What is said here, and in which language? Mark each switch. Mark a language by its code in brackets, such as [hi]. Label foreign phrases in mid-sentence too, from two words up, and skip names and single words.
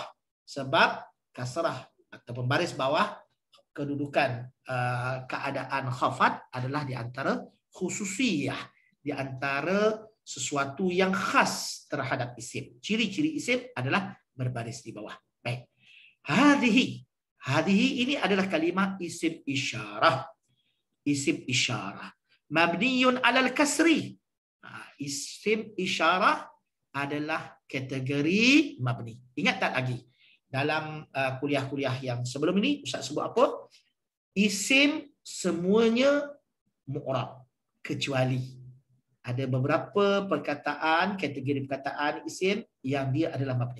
[ms] Sebab kasrah ataupun baris bawah kedudukan keadaan khafad adalah di antara khususiyah, di antara sesuatu yang khas terhadap isim. Ciri-ciri isim adalah berbaris di bawah. Baik. Hadhihi ini adalah kalimah isim isyarah. Isim isyarah. [ar] مبني على الكسر. [ms] Isim isyarah adalah kategori mabni. Ingat tak lagi? Dalam kuliah-kuliah yang sebelum ini, Ustaz sebut apa? Isim semuanya mu'rab. Kecuali ada beberapa perkataan, kategori perkataan isim yang dia adalah mabni.